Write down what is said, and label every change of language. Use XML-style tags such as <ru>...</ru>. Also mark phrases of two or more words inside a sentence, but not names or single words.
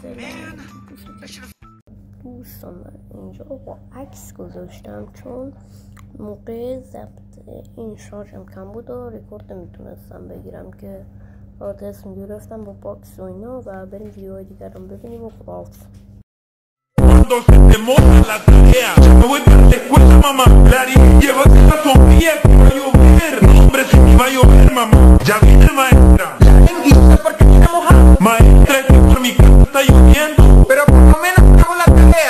<fa>دوستان من اینجا با عکس گذاشتم چون موقع ضبط این شارژم کم بود و ریکورد نمیتونستم بگیرم که تصمیم گرفتم با باکس و اینا و بریم ویدیوهای دیگر رو ببینیم و خداحافظ.</fa> <es>Cuando se te moja la tarea, me voy para la escuela, mamá. Larry, llévate la sombrilla que va a llover. No, hombre, si me va a llover, mamá. Ya viene maestra. ¿Y usted por qué tiene mojado? Maestra, es que por mi casa está lloviendo. Pero por lo menos hago la tarea.</es>